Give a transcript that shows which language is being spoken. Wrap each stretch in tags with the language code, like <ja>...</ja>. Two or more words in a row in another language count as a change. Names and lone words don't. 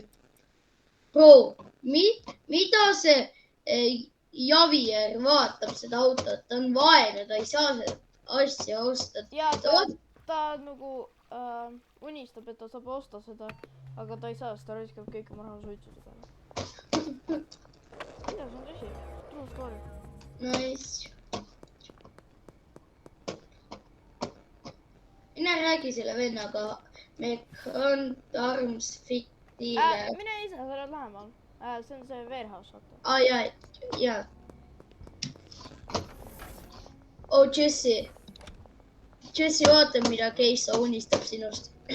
<et>Bro, mida see Javier vaatab seda autot? Ta on vaene, ta ei saa seda asja osta. Ja ta nagu unistab, et ta saab osta seda, aga ta ei saa, sest ta raiskab kõik oma raha suitsude peale. Mida, see on tõsi?</et> <en>True story. Nice.</en> <et>Mine räägi selle vennaga. Me Grand Arms Fitile. Mine ise, sa oled lähemal. See on see warehouse, vaata. Jaa. Oh, Jesse, vaata, mida Keisa unistab sinust.</et>